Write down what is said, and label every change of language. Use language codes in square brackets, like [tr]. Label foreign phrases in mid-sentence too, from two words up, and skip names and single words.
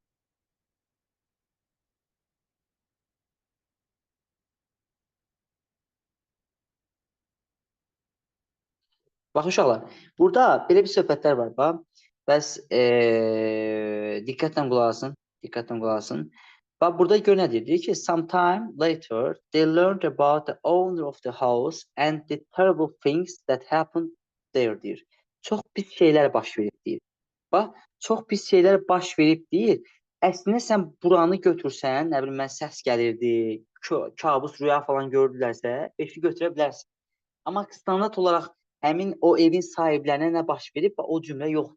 [az] Bax uşaqlar, burada belə bir söhbətlər var. Bax, bəs diqqətlə qulaq asın. Diqqətlə qulaq asın. Bax, burada gör nə deyir? Deyir ki, [en] sometime later they learned about the owner of the house and the terrible things that happened there deyir. [az] Çox pis şeylər baş verib deyir. Bax, çox pis şeylər baş verib deyir. Əslində sən buranı götürsən, nə bilim mən səs gəlirdi, kabus rüya falan gördülərsə, 5-i götürə bilərsən. Amma standart olaraq həmin o evin sahiblərinə nə baş verib, o cümlə yoxdur.